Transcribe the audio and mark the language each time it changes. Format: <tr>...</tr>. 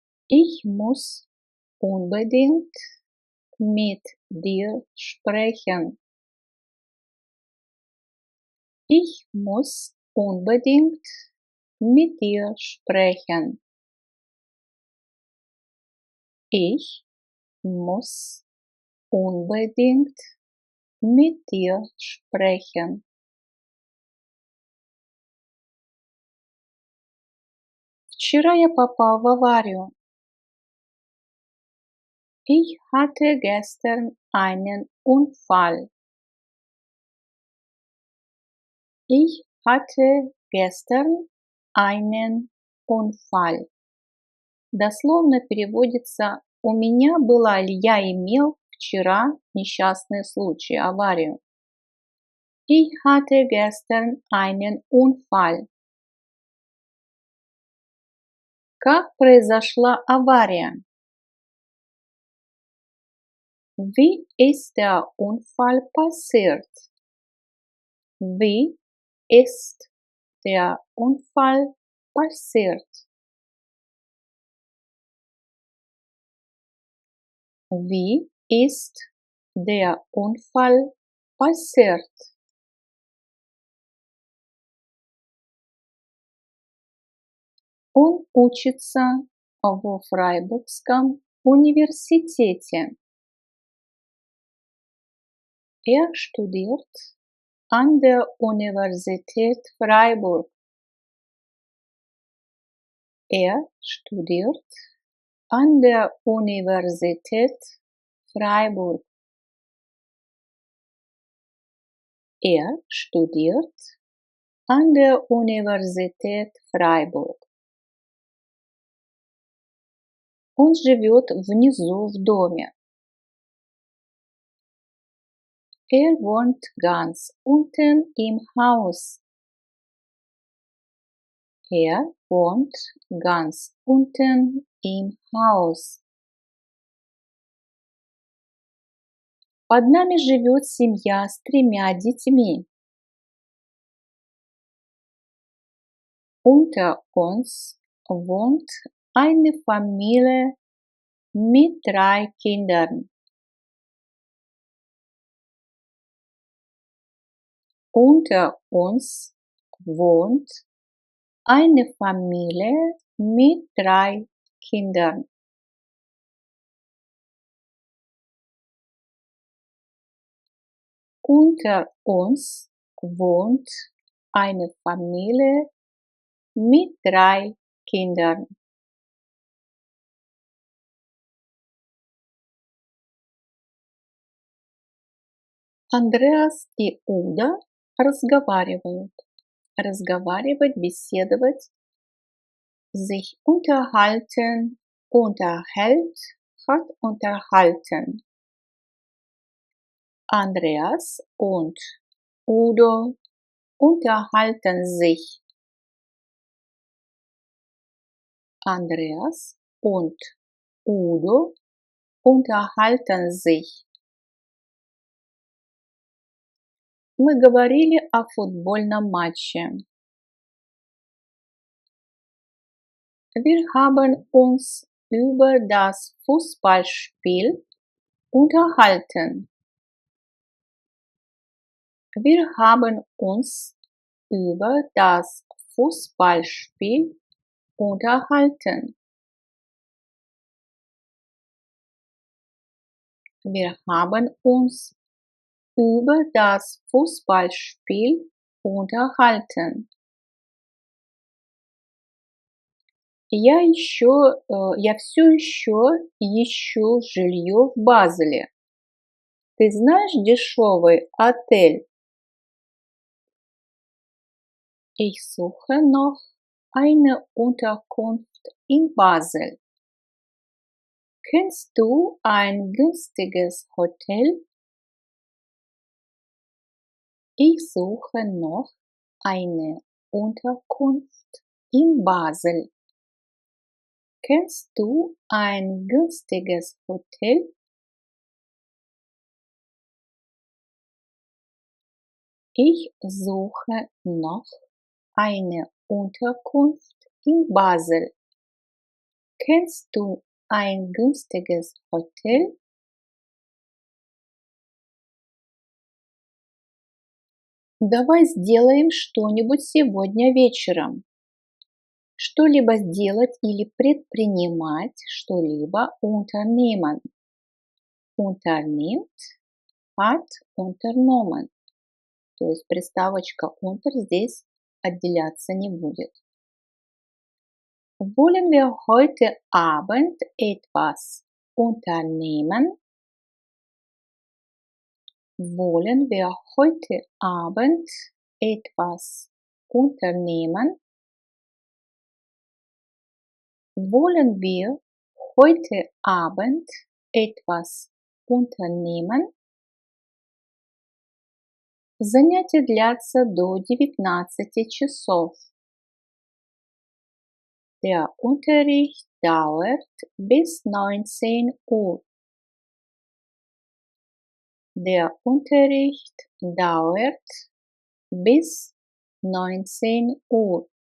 <de>Ich muss unbedingt mit dir sprechen. Ich muss unbedingt mit dir sprechen. Ich muss unbedingt mit dir sprechen.</de> <ru>Вчера я попал в аварию.</ru> <de>Ich hatte gestern einen Unfall. Ich hatte gestern einen Unfall.</de> <ru>Дословно переводится «У меня была или я имел вчера несчастный случай, аварию».</ru> <de>Ich hatte gestern einen Unfall.</de> <ru>Как произошла авария?</ru> <de>Wie ist der Unfall passiert? Wie ist der Unfall passiert? Wie ist der Unfall passiert?</de> <ru>Он учится во Фрайбургском университете.</ru> <de>Er studiert an der Universität Freiburg. Er studiert an der Universität Freiburg. Er studiert an der Universität Freiburg.</de> <ru>Он живет внизу в доме.</ru> <de>Er wohnt ganz unten im Haus. Er wohnt ganz unten im Haus.</de> <ru>Под нами живет семья с 3 детьми.</ru> <de>Unter uns wohnt eine Familie mit 3 Kindern. Unter uns wohnt eine Familie mit 3 Kindern. Unter uns wohnt eine Familie mit 3 Kindern.</de> <ru>Андреас и Уда разговаривают. Разговаривать, беседовать,</ru> <de>sich unterhalten, unterhält, hat unterhalten. Andreas und Udo unterhalten sich. Andreas und Udo unterhalten sich.</de> <ru>Мы говорили о футбольном матче.</ru> <de>Wir haben uns über das Fußballspiel unterhalten. Wir haben uns über das Fußballspiel unterhalten. Wir haben uns über das Fußballspiel unterhalten.</de> <ru>Я все еще ищу жилье в Базеле. Ты знаешь дешевый отель?</ru> <de>Ich suche noch eine Unterkunft in Basel. Kennst du ein günstiges Hotel? Ich suche noch eine Unterkunft in Basel. Kennst du ein günstiges Hotel? Ich suche noch eine Unterkunft in Basel. Kennst du ein günstiges Hotel?</de> <ru>Давай сделаем что-нибудь сегодня вечером. Что-либо сделать или предпринимать что-либо unternehmen.</ru> <de>Unternimmt hat unternommen.</de> <ru>То есть приставочка unter здесь отделяться не будет.</ru> <de>Wollen wir heute Abend etwas unternehmen? Wollen wir heute Abend etwas unternehmen? Wollen wir heute Abend etwas unternehmen?</de> <ru>Занятия длятся до 19 часов.</ru> <de>Der Unterricht dauert bis 19 Uhr. Der Unterricht dauert bis 19 Uhr.</de>